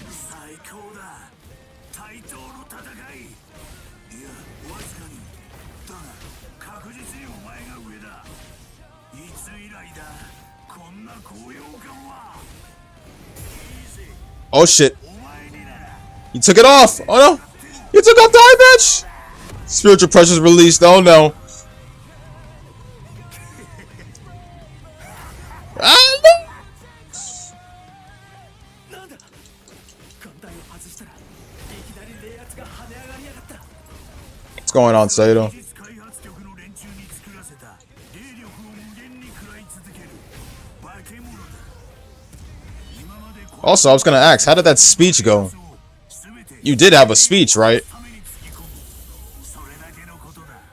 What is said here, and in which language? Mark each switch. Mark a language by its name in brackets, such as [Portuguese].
[Japanese] 最高だ。対等の戦い。いや、わずかに。だが確実にお前が上だ。いつ以来だ、こんな高揚感は。 [English] Oh shit. [Japanese] お前になら [English] He took it off. Oh no. He took off the eye patch. Spiritual pressure's released. Oh no. Ah, no. [Japanese] なんだ。艦隊を外したらいきなり冷圧が跳ね上がりやがった。 [English] What's going on, Saito? [Japanese] 技術開発局の連中に作らせた霊力を無限に食らい続ける化け物だ。今まで [English] Also, I was gonna ask, how did that speech go? You did have a speech, right? [Japanese] ためにつぎ込む。それだけのことだ。